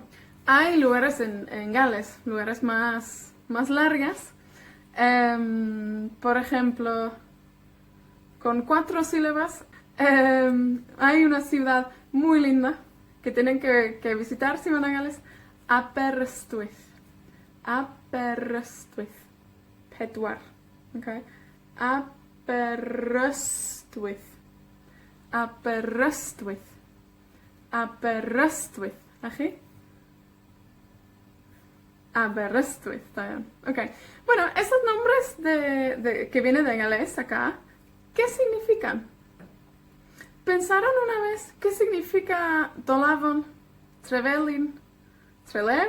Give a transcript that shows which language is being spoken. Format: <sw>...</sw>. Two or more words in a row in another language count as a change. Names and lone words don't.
<es>Hay lugares en Gales, lugares más largas. Por ejemplo, con 4 sílabas, hay una ciudad muy linda que tienen que visitar si van a Gales. Aberystwyth. Aberystwyth.</es> <cy>Pedwar. Okay. Aberystwyth.</cy> <es>Aberystwyth. Aberystwyth. ¿Aquí? Aberystwyth, está bien. Ok. Bueno, esos nombres que vienen de galés acá, ¿qué significan? ¿Pensaron una vez qué significa Dolavon, Trevelin, Trelew?</es>